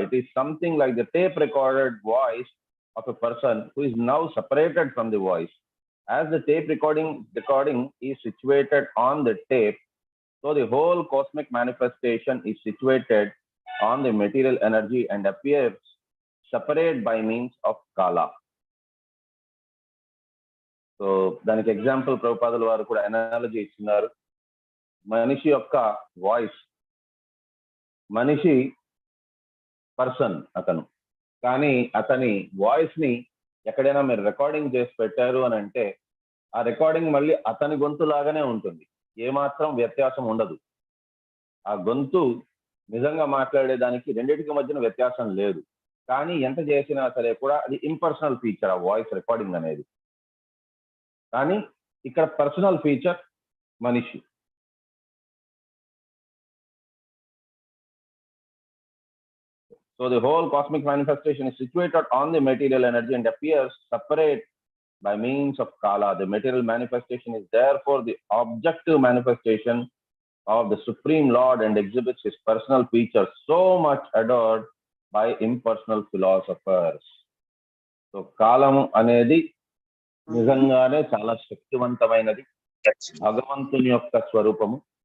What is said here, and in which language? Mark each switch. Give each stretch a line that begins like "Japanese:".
English: It is something like the tape recorded voice of a person who is now separated from the voice. As the tape recording is situated on the tape, so the whole cosmic manifestation is situated on the material energy and appears separate by means of kala.
Telugu: So దానికి example ప్రభుపాదుల వారు కూడా analogy ఇస్తున్నారు. మనిషి యొక్క voice, మనిషి person అతను, కానీ అతని వాయిస్ ని ఎక్కడైనా మీరు రికార్డింగ్ చేసి పెట్టారు అని అంటే ఆ రికార్డింగ్ మళ్ళీ అతని గొంతు లాగానే ఉంటుంది, ఏమాత్రం వ్యత్యాసం ఉండదు. ఆ గొంతు నిజంగా మాట్లాడేదానికి రెండింటికి మధ్యన వ్యత్యాసం లేదు. కానీ ఎంత చేసినా సరే కూడా అది ఇంపర్సనల్ ఫీచర్ ఆ వాయిస్ రికార్డింగ్ అనేది. కానీ ఇక్కడ పర్సనల్ ఫీచర్ మనిషి.
English: So the whole cosmic manifestation is situated on the material energy and appears separate by means of kala. The material manifestation is therefore the objective manifestation of the Supreme Lord and exhibits his personal features so much adored by impersonal philosophers.
Telugu: So కాలము అనేది నిజంగానే చాలా శక్తివంతమైనది, భగవంతుని యొక్క స్వరూపము.